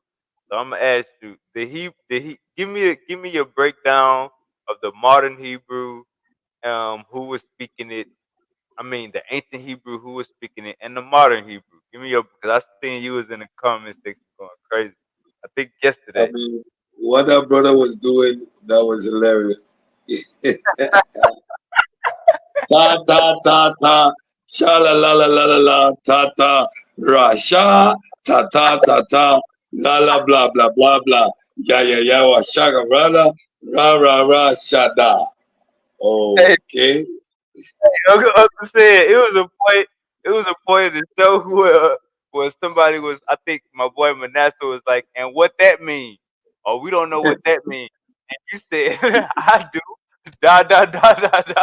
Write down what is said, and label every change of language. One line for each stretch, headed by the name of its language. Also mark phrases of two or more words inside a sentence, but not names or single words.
English: So I'm gonna ask you, give me your breakdown of the modern Hebrew, who was speaking it. I mean, the ancient Hebrew, who was speaking it, and the modern Hebrew. Give me your, because I seen you was in the comment section going crazy. I think I yesterday. mean, what that brother was doing, that was hilarious. Ta ta ta ta, sha la la la la la la, ta ta, ra sha, ta ta ta ta, la la blah blah blah blah, ya ya ya wa shaga ra ra ra shada. Hey, Okay. Uncle said it was a point. It was a point in the show where somebody was. I think my boy Manasseh was like, "And what that mean?" Oh, we don't know what that means. And you said, "I do." Da da da da da.